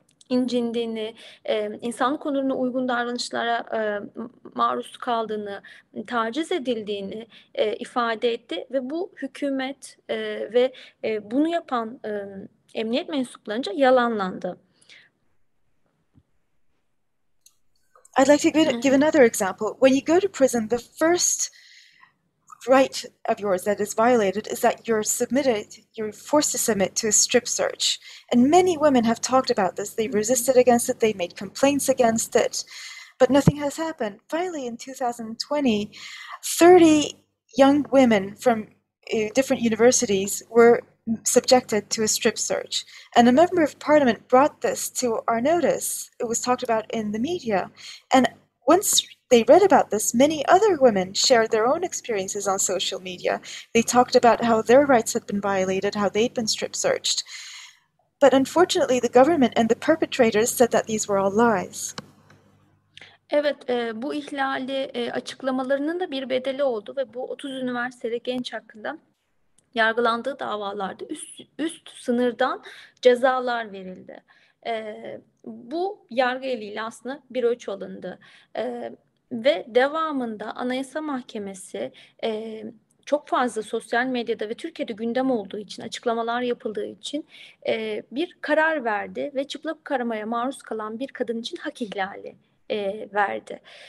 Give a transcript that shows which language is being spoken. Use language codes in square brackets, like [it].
[tr] incindiğini, insanlık onuruna uygun davranışlara maruz kaldığını, taciz edildiğini ifade etti ve bu hükümet ve bunu yapan emniyet mensuplarınca yalanlandı. [en] I'd like to give another example. When you go to prison, the first right of yours that is violated is that you're forced to submit to a strip search. And many women have talked about this. They've resisted against it, they've made complaints against it, but nothing has happened. Finally, in 2020, 30 young women from different universities were subjected to a strip search. And a member of parliament brought this to our notice. It was talked about in the media. And once they read about this, many other women shared their own experiences on social media. They talked about how their rights had been violated, how they'd been strip searched. But unfortunately, the government and the perpetrators said that these were all lies. [tr] Evet, bu ihlali açıklamalarının da bir bedeli oldu ve bu 30 üniversiteli genç hakkında yargılandığı davalarda üst sınırdan cezalar verildi. Bu yargı eliyle aslında bir ölçü alındı. Ve devamında Anayasa Mahkemesi çok fazla sosyal medyada ve Türkiye'de gündem olduğu için, açıklamalar yapıldığı için bir karar verdi ve çıplak aramaya maruz kalan bir kadın için hak ihlali verdi.